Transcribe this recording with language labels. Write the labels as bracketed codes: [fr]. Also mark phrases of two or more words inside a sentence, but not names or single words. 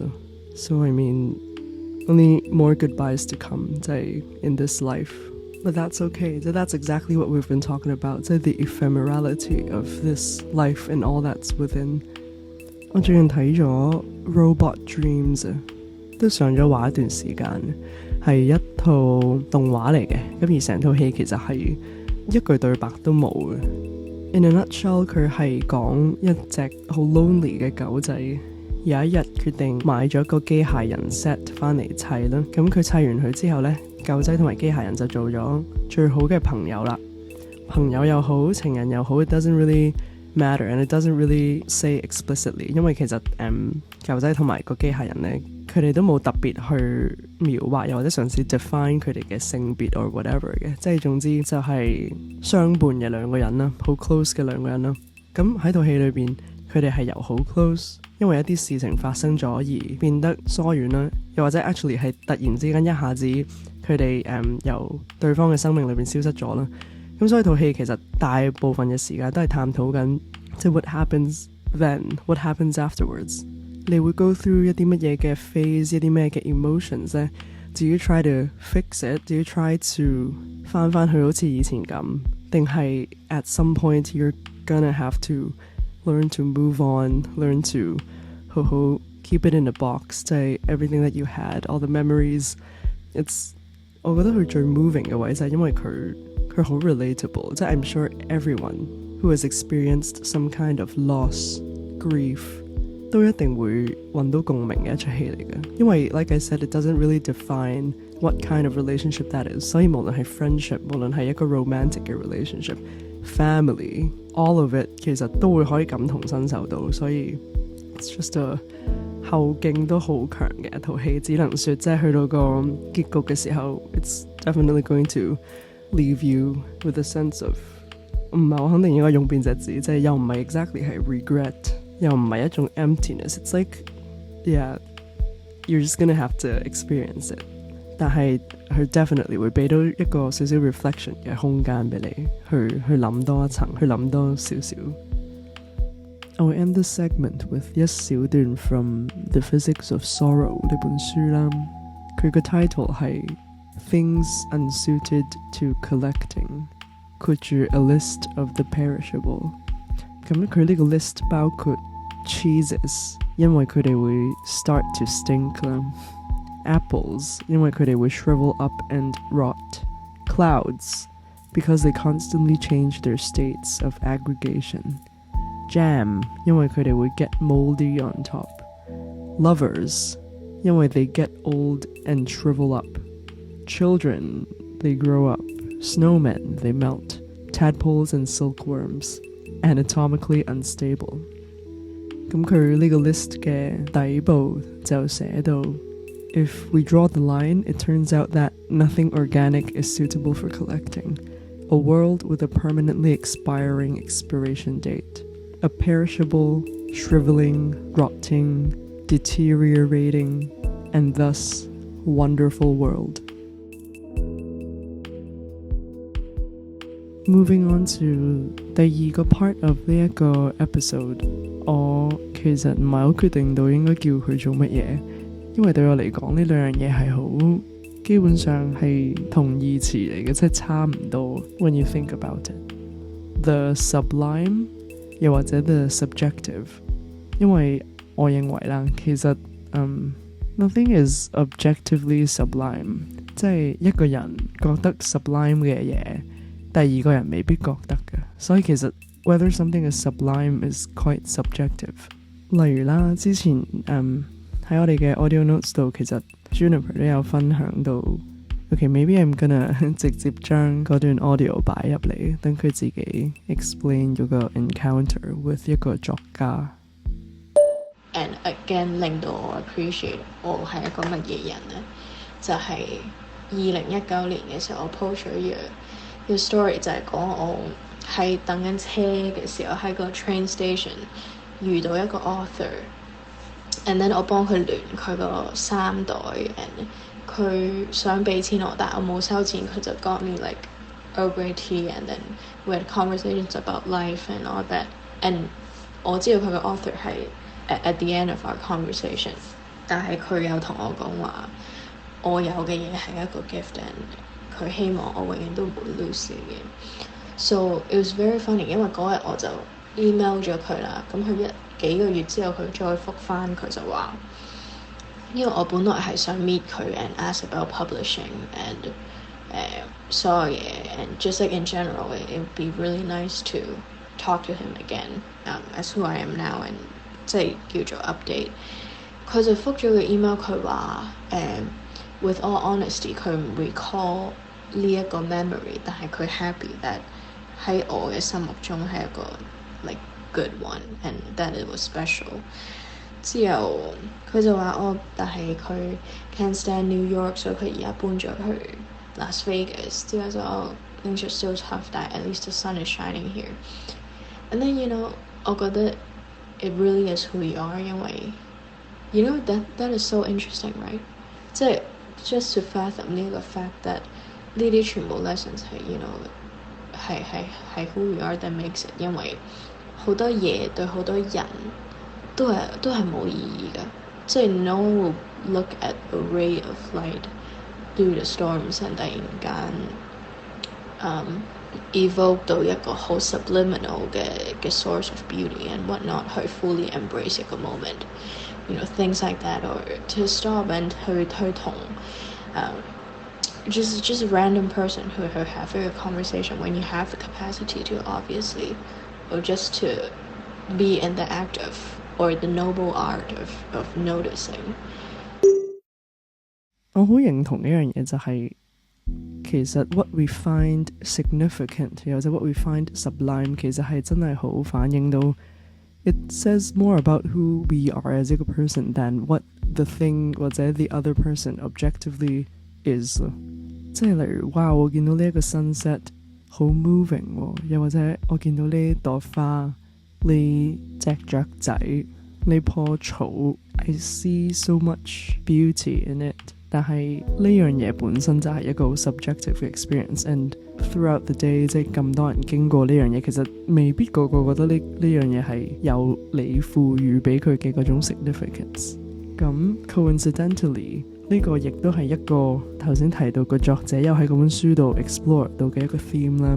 [en] So I mean only more goodbyes to come 即係 in this life, but that's okay， that's exactly what we've been talking about，即係 the ephemerality of this life and all that's within。 [yue] 我最近睇咗 Robot Dreams，都上咗畫一段時間，係一套動畫嚟嘅，咁而成套戲其實係一句對白都冇嘅。 [en] In a nutshell， [yue] 佢係講一隻好 lonely 嘅狗仔，有一日決定買咗個機械人 set 翻嚟砌啦。咁佢砌完佢之後呢，狗仔同埋機械人就做咗最好嘅朋友啦。朋友又好，情人又好， [en] it doesn't really matter and it doesn't really say explicitly， [yue] 因為其實狗仔同埋個機械人呢，佢哋都冇特別去描畫又或者嘗試 define 佢哋嘅性別 [en] or whatever [yue] 嘅，即係總之就係相伴嘅兩個人啦，好 close 嘅兩個人啦。咁喺套戲裏邊，佢哋係由好 close， 因為一啲事情發生咗而變得疏遠啦，又或者 actually 係突然之間一下子佢哋由對方嘅生命裏邊消失咗啦。咁所以套戲其實大部分嘅時間都係探討緊即係 [en] what happens then， what happens afterwards。 [yue] 你會 [en] go through [yue] 一啲乜嘢嘅 phase， 一啲咩嘅 emotions 呢？ [en] Do you try to fix it？ Do you try to [yue] 翻去好似以前咁？ [en] 定係 at some point you're gonna have to learn to move on， learn to 好好 keep it in a box，即係 everything that you had， all the memories。 [yue] 我覺得佢最 [en] moving [yue] 嘅位就係因為佢好 [en] relatable， 即係 I'm sure everyone who has experienced some kind of loss, grief， [yue] 都一定會揾到共鳴嘅一出戲嚟嘅，因為 [en] like I said it doesn't really define what kind of relationship that is， [yue] 所以無論係 friendship， 無論係一個 romantic 嘅 relationship， family， [en] all of it [yue] 其實都會可以感同身受到，所以 [en] it's just a [yue] 後勁都好強嘅一套戲，只能說即係去到個結局嘅時候 [en] it's definitely going to leave you with a sense of， [yue] 唔係我肯定應該用邊隻字，即係又唔 [en] 係 exactly 係 regret， [yue] 又唔係一種 [en] emptiness， it's like yeah you're just gonna have to experience it， [yue] 但係佢 definitely 會俾到一個少少 reflection 嘅空間俾你去諗多一層，去諗多少少。 [en] I will end this segment with [yue] 一小段 from The Physics of Sorrow 呢本書啦，佢個 title 係 Things Unsuited to Collecting，括住 A List of the Perishable。咁佢呢個 list 包括 cheeses， 因為佢哋會 [en] start to stink [yue] 啦， apples，因為佢哋會 [en] shrivel up and rot， clouds because they constantly change their states of aggregation， jam 因為佢哋會 get moldy on top， lovers 因為 they get old and shrivel up， children they grow up， snowmen they melt， tadpoles and silkworms anatomically unstable。 [yue] 咁佢呢個 list 嘅底部就寫到 [en] If we draw the line, it turns out that nothing organic is suitable for collecting. A world with a permanently expiring expiration date. A perishable, shriveling, rotting, deteriorating, and thus wonderful world. Moving on to [yue] 第二個 [en] part of [yue] 呢一個 episode， 我其實唔係好決定到應該叫佢做乜嘢，因為對我嚟講呢兩樣嘢係好基本上係同義詞嚟嘅，即係差唔多。 [en] When you think about it， the sublime [yue] 又或者 [en] the subjective， [yue] 因為我認為啦，其實 [en] nothing is objectively sublime， [yue] 即係一個人覺得 sublime 嘅嘢，第二個人未必覺得嘅，所以其實 [en] whether something is sublime is quite subjective。 [yue] 例如啦，之前喺我哋嘅 Audionotes 度，其實 Juniper 都有分享到 [en] maybe I'm gonna [yue] 直接將嗰段 audio 擺入嚟，等佢自己 explain 嗰個 [en] encounter with [yue] 一個作家。 and again 令到我 appreciate 我係一個乜嘢人咧，就係2019年嘅時候，我 post 咗一個 story 就係講我喺等緊車嘅時候喺個 train station 遇到一個 author， [en] and then [yue] 我幫佢聯佢個衫袋 ，and 佢想俾錢我，但係我冇收錢，佢就 [en] got me like Earl Grey tea，and then we had conversations about life and all that，and [yue] 我知道佢個 [en] author 係 at the end of our conversation， [yue] 但係佢有同我講話，我有嘅嘢係一個 gift，and 佢希望我永遠都唔會 lose 嘅。 [en] So it was very funny， [yue] 因為嗰日我就 email 咗佢啦，咁佢幾個月之後佢再覆返，佢就話，因為我本來係想 [en] meet 佢 and ask about publishing and [yue] 所有嘢 [en] and just like in general it would be really nice to talk to him again as who I am now and [yue] 即係叫做 [en] update。 [yue] 佢就覆咗個 email， 佢話 [en] with all honesty [yue] 佢唔 recall 呢一個 memory， 但係佢 [en] happy that [yue] 喺我嘅心目中係一個 [en] like good one and that it was special。 [yue] 之後佢就話但係佢 [en] can't stand New York， [yue] 所以佢而家搬咗去 Las Vegas。 [en] 之後就 things are still tough， 但 at least the sun is shining here。 And then [yue] 我覺得 [en] it really is who you are，因為 that is so interesting right，即係 just to fathom 呢個 fact that [yue] 呢啲全部 [en] lessons [yue] 係係 [en] who you are that makes it， [yue] 因為好多嘢對好多人都係冇意義嘅，即係 [en] no one will look at a ray of light through the storms and [yue] 突然 [en] 間evoke 到一個好 subliminal 嘅 source of beauty and whatnot 去 fully embrace 一個 moment， things like that， or to stop and [yue] 去同 [en] just a random person who have a conversation when you have the capacity to obviously, or just to be in the act of or the noble art of noticing。 [yue] 我好認同一樣嘢就係其實 [en] what we find significant 又或者 what we find sublime [yue] 其實係真係好反映到 [en] it says more about who we are as a person than what the thing 或者 the other person objectively is。 [yue] 即係例如哇我見到呢一個 sunset 好 moving 又或者我見到呢朵花呢隻雀仔呢棵草 [en] I see so much beauty in it， [yue] 但係呢樣嘢本身就係一個 [en] subjective experience and throughout the day [yue] 即係咁多人經過呢樣嘢，其實未必個個覺得呢樣嘢係有你賦予俾佢嘅嗰種 significance。咁 coincidentally 呢個亦都係一個頭先提到個作者又喺嗰本書度 explore 到嘅一個 theme 啦。